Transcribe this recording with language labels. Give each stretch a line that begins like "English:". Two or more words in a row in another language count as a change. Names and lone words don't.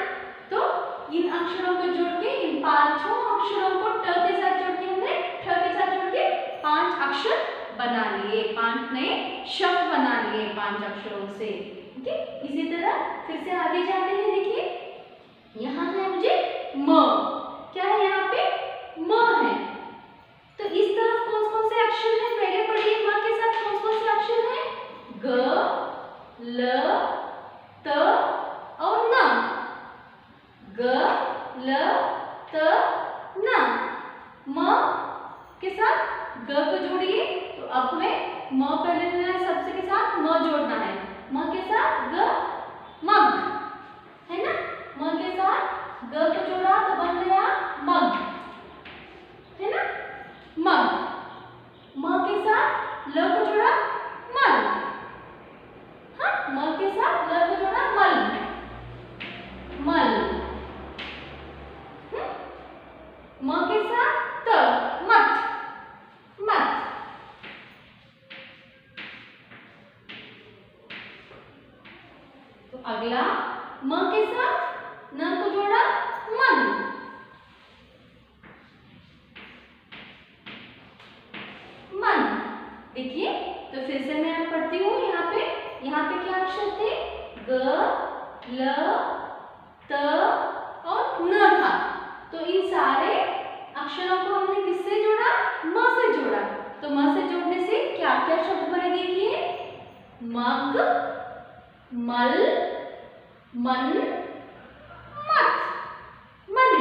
Hindi: तो इन अक्षरों को जोड़ के, इन पांचों अक्षरों को ट के साथ जोड़ के, हमने ठ के साथ जोड़ के 5 अक्षर बना लिए, 5 नए शब्द बना लिए 5 अक्षरों से। ओके, इसी तरह फिर से आगे जाते हैं। देखिए यहाँ है मुझे म, क्या है यहाँ पे, म है। तो इस तरफ कौन कौन से अक्षर हैं, पहले पढ़िए म के साथ कौन कौन से अक्षर हैं, ग, ल, त और न। ग, ल, त, न। म के साथ ग को जोड़िए, तो अब हमें म पहले लेना है, सबसे के साथ म जोड़ना है। म के साथ ग, मग, है ना। म के साथ ग को जोड़ा तो बन गया मग, है ना, मग। म के साथ ल को जोड़ा, मल। हाँ, म के साथ ल को जोड़ा, मल, मल। म के साथ त, मत, मत। तो अगला म के साथ न को जोड़ा, मन, मन। देखिए तो फिर से मैं पढ़ती हूँ। यहाँ पे क्या अक्षर थे, ग, ल, त और न था। तो इन सारे अक्षरों को हमने किससे जोड़ा, म से जोड़ा। तो म से जोड़ने से क्या क्या शब्द बने, देखिए मग, मल, मन, मत, मन।